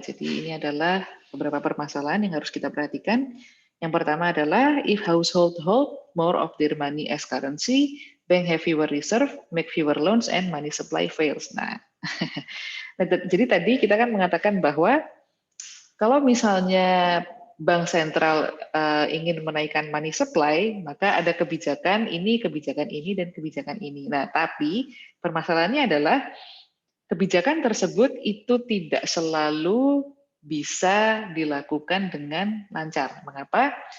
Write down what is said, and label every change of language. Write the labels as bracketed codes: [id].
[id] Jadi ini adalah beberapa permasalahan yang harus kita perhatikan. Yang pertama adalah [en] if household hold more of their money as currency, bank have fewer reserve, make fewer loans, and money supply fails. [id] Nah, jadi tadi kita kan mengatakan bahwa kalau misalnya bank sentral ingin menaikkan money supply, maka ada kebijakan ini, dan kebijakan ini. Nah, tapi permasalahannya adalah kebijakan tersebut itu tidak selalu bisa dilakukan dengan lancar. Mengapa?